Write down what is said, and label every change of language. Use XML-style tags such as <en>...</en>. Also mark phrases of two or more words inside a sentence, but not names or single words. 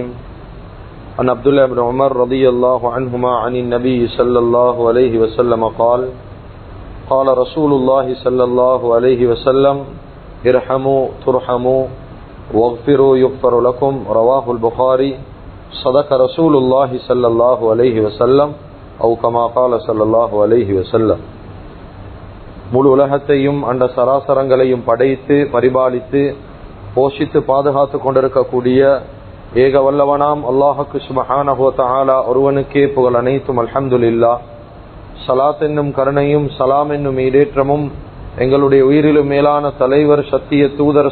<ar>عن عبد الله بن عمر رضي الله عنهما عن النبي صلى الله عليه وسلم قال قال رسول الله صلى الله عليه وسلم ارحموا ترحموا واغفروا يغفر لكم رواه البخاري. صدق رسول الله صلى الله عليه وسلم أو كما قال صلى الله عليه وسلم.</ar> <ta>முழு உலகத்தையும் அந்த சராசரங்களையும் படைத்து பரிபாலித்து போஷித்து பாதுகாத்து கொண்டிருக்கக்கூடிய ஏக வல்லவனாம் அல்லாஹுக்கு</ta> <ar>سبحانه وتعالى</ar> <ta>ஒருவனுக்கே புகழ் அனைத்தும். அல்ஹம்துலில்லாஹ். சலாத் என்னும் கருணையும் சலாம் என்னும் ஈடேற்றமும் எங்களுடைய உயிரிலும் மேலான தலைவர் சத்திய தூதர்</ta>